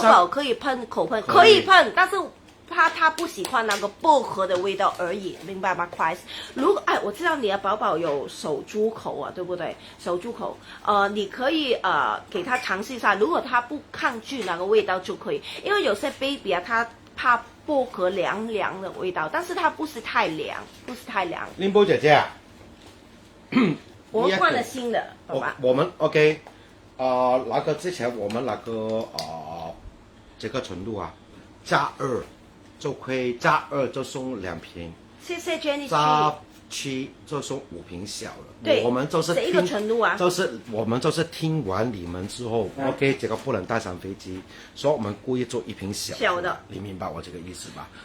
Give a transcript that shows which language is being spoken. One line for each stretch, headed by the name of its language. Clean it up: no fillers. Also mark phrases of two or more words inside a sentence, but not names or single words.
Chinese: 寶寶可以噴口噴，可以噴，但是怕他不喜歡那個薄荷的味道而已，明白嗎 ？Price， 如果我知道你的寶寶有手足口啊，對不對？手足口，你可以給他嘗試一下，如果他不抗拒那個味道就可以，因為有些 baby 啊，他怕薄荷涼涼的味道，但是它不是太涼，拎波姐姐啊，我們換了新的，好吧？我們 OK，那個之前我們那個這個純露啊，加2就可以加2就送2瓶，謝謝 Jenny。加7就送5瓶小的。對，我們就是這一個純露啊，我們就是聽完你們之後，OK，這個不能帶上飛機，所以我們故意做1瓶小的，你明白我這個意思吧？